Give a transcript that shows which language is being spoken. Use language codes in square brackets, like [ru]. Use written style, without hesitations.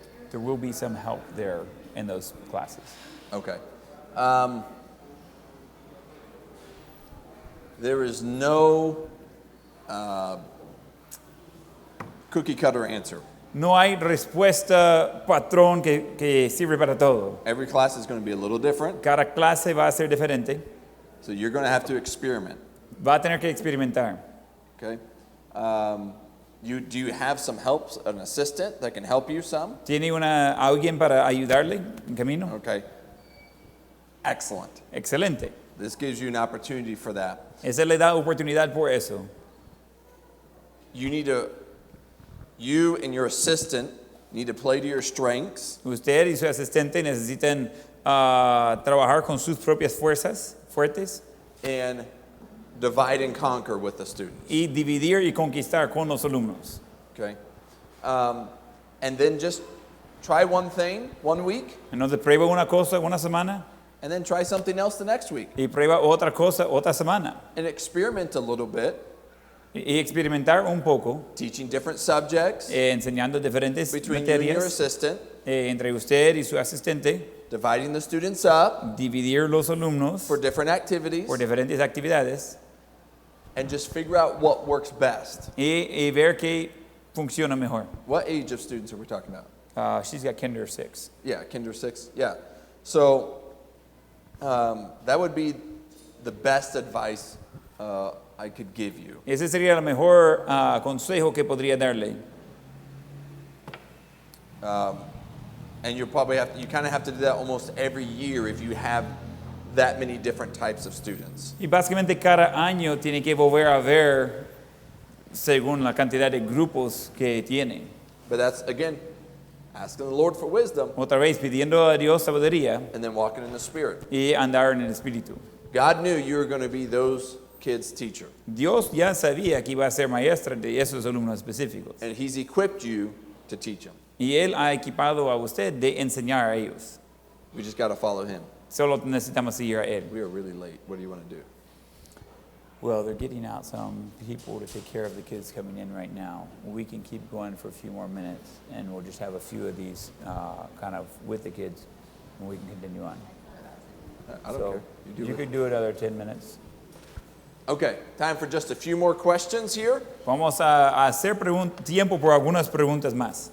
[en] There will be some help there in those classes. Okay. There is no cookie cutter answer. [es] No hay respuesta patrón que sirve para todo. [en] Every class is going to be a little different, [es] Cada clase va a ser diferente. [en] so you're going to have to experiment. [es] Va a tener que experimentar. [en] Okay. Do you have some help, an assistant that can help you some? [es] ¿Tiene alguien para ayudarle en camino? [en] Okay. Excellent. [es] Excelente. [en] This gives you an opportunity for that. [es] Esa le da oportunidad por eso. [en] You and your assistant need to play to your strengths [es] Usted y su asistente necesitan trabajar con sus propias fuerzas fuertes [en] and divide and conquer with the students. [es] y dividir y conquistar con los alumnos. [en] Okay. And then just try one thing 1 week, [es] Entonces prueba una cosa una semana [en] and then try something else the next week. [es] y prueba otra cosa otra semana. [en] And experiment a little bit, [es] Y experimentar un poco, [en] teaching different subjects [es] enseñando diferentes [en] between you and your [es] materias [en] assistant, [es] entre usted y su asistente, [en] dividing the students up [es] dividir los alumnos [en] for different activities, [es] por diferentes actividades [en] and just figure out what works best. [es] y ver qué funciona mejor. [en] What age of students are we talking about? She's got kinder 6. Yeah, kinder 6. Yeah. So that would be the best advice I could give you. [es] Ese sería el mejor consejo que podría darle. [en] And you kind of have to do that almost every year if you have that many different types of students. [es] Y básicamente cada año tiene que volver a ver según la cantidad de grupos que tiene. [en] But that's, again, asking the Lord for wisdom [es] Otra vez pidiendo a Dios sabiduría [en] and then walking in the Spirit. [es] y andar en el Espíritu. [en] God knew you were going to be those kids' teacher, [es] Dios ya sabía que iba a ser maestra de esos alumnos específicos. [en] and He's equipped you to teach them. [es] Y Él ha equipado a usted de enseñar a ellos. [en] We just got to follow Him. [es] Solo necesitamos seguir a Él. [en] We are really late. What do you want to do? Well, they're getting out some people to take care of the kids coming in right now. We can keep going for a few more minutes, and we'll just have a few of these kind of with the kids, and we can continue on. I don't So care. You do you it. could do another 10 minutes. Okay, time for just a few more questions here. [es] Vamos a hacer tiempo por algunas preguntas más.